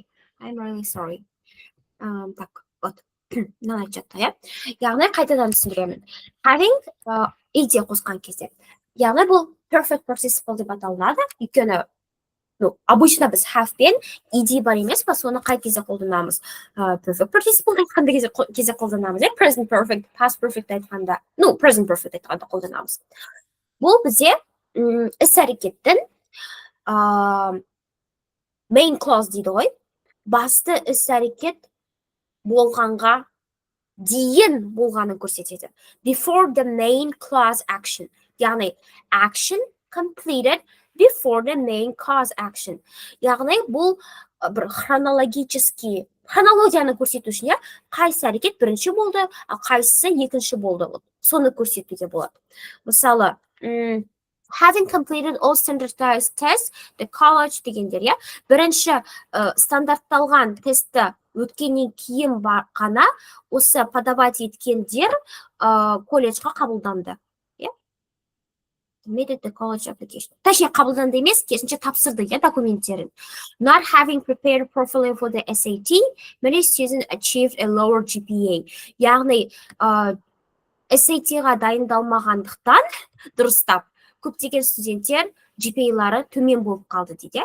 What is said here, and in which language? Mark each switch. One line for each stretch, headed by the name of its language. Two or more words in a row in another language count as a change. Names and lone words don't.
English: I'm really sorry.
Russian: Так, вот.
Kazakh: Мынаны айтып жатты, иә. Яғни қайтадан түсіндіремін. Having ed қосқан кезде. Яғни бұл
English: perfect participle
Kazakh: деп аталынады. Өйткені обычно біз have пен ed бар емес па, соны қай кезде қолданамыз?
English: Perfect participle
Kazakh: айтқанда кезде қолданамыз, иә.
English: Present perfect, past perfect
Kazakh: айтқанда,
English: present perfect
Kazakh: айтқанда қолданамыз. Бұл бізде іс-әрекеттің
English: main clause
Kazakh: дейді ғой. Басты іс-әрекет болғанға дейін болғанын көрсетеді.
English: Before the main clause action. Яғни, action completed before the main cause action.
Kazakh: Яғни, бұл бір хронологияны көрсету үшін, қайсы әрекет бірінші болды, қайсысы екінші болды. Соны көрсетуге болады. Мысалы,
English: having completed all standardized tests, the college
Kazakh: дегендер, иә. Бірінші стандартталған тестті өткеннен кейін қана осы подавать еткендер колледжға қабылданды.
English: Submitted the college application.
Kazakh: Точнее, қабылданды емес, керісінше тапсырды, документтерін.
English: Not having prepared properly for the SAT, many students achieved a lower GPA.
Kazakh: Яғни, SAT-ға дайындалмағандықтан дұрыстап, көптеген студенттер GPA-лары төмен болып қалды дейді.